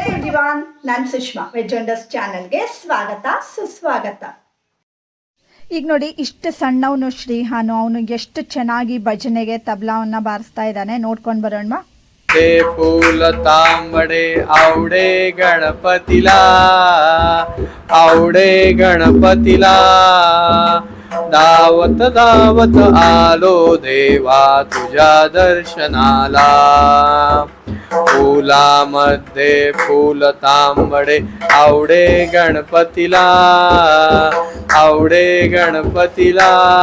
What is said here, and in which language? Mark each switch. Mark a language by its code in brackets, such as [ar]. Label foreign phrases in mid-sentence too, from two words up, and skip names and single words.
[kn] ಎವ್ರಿವಾನ್, ನಾನು ಸುಷ್ಮಾ. ವೆಜ್ ವಂಡರ್ಸ್ ಚಾನಲ್ಗೆ ಸ್ವಾಗತ ಸುಸ್ವಾಗತ. ಈಗ ನೋಡಿ, ಇಷ್ಟು ಸಣ್ಣವನು ಶ್ರೀಹಾನು, ಅವನು ಎಷ್ಟು ಚೆನ್ನಾಗಿ ಭಜನೆಗೆ ತಬಲಾವನ್ನ ಬಾರಿಸ್ತಾ ಇದ್ದಾನೆ. ನೋಡ್ಕೊಂಡು ಬರೋಣ. [mr] फूल तांबडे आवडे गणपतीला, आवडे गणपतीला. दावत दावत आलो देवा तुझ्या दर्शनाला. फुलामध्ये फूल तांबडे आवडे गणपतीला, आवडे गणपतीला.